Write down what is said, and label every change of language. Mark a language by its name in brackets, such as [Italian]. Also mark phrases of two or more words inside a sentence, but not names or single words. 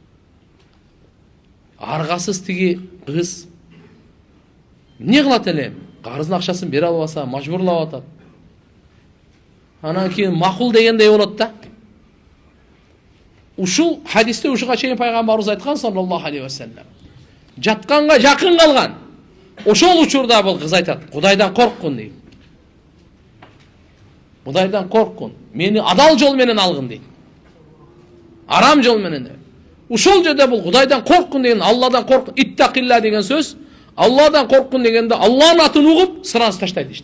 [Kyrgyz] Аргасыз тиги кыз эмне кылат эле? Карыздын акчасын бере албаса, мажбурлап атат. Анан кийин макул дегендей болот да. Ушул хадисте ушуга чейин пайгамбарыбыз айткан [Arabic] صلى الله عليه وسلم. [Kyrgyz] Жатканга жакын калган. Ошол учурда бул кыз айтат, Кудайдан корккун дейт. Кудайдан корккун. Мени адал жол менен алгын дейт. Арам жол менен. Ушол жерде бул Кудайдан корккун деген, Алладан корк, иттакилла деген сөз, Алладан корккун дегенде Алланын атын угуп, сырасы таштайт ишти.